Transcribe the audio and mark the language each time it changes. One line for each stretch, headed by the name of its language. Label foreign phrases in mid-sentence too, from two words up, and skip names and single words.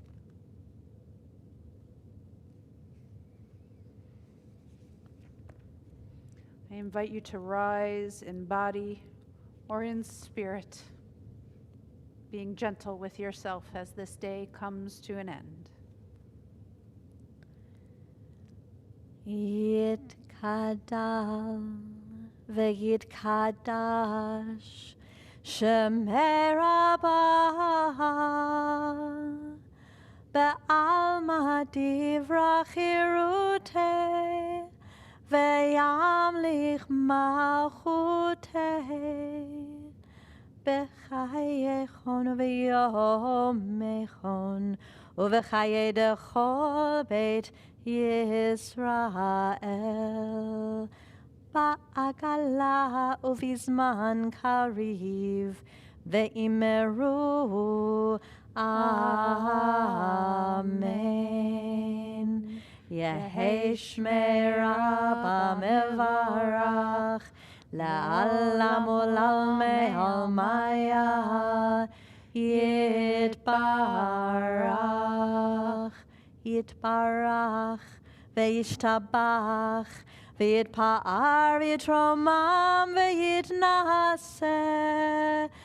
English: I invite you to rise in body or in spirit, being gentle with yourself as this day comes to an end.
Aramaic: יתגדל ויתקדש שמה רבא בעלמא דברא כרעותה וימליך מלכותה בחייכון וביומיכון ובחיי דכל בית ישראל בעגלא ובזמן קריב ואמרו אמן. יהא שמה רבא מברך לעלם ולעלמי עלמיא יתברך יתברך וישתבח ויתפאר ויתרומם ויתנשא